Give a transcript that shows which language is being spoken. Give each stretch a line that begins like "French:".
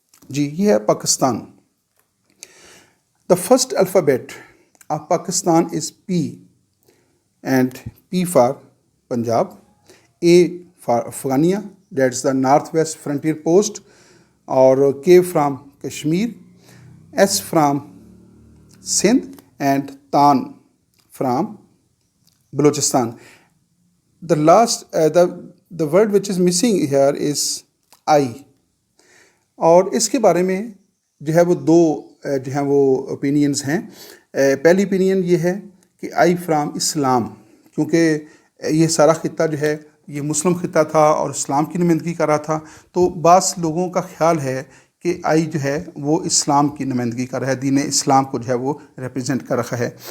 Urdu: جی یہ ہے Pakistan.
English: The first alphabet of Pakistan is P and P for Punjab, A for Afghania that's the North West Frontier post, اور K from Kashmir, S from Sindh, and tan from Balochistan. The word which is missing here is I.
Urdu: اور اس کے بارے میں جو ہے وہ دو جو ہیں وہ اوپینینز ہیں. پہلی اوپینین یہ ہے کہ آئی فرام اسلام، کیونکہ یہ سارا خطہ جو ہے یہ مسلم خطہ تھا اور اسلام کی نمائندگی کر رہا تھا، تو بعض لوگوں کا خیال ہے کہ آئی جو ہے وہ اسلام کی نمائندگی کر رہا ہے، دین اسلام کو جو ہے وہ ریپرزینٹ کر رہا ہے.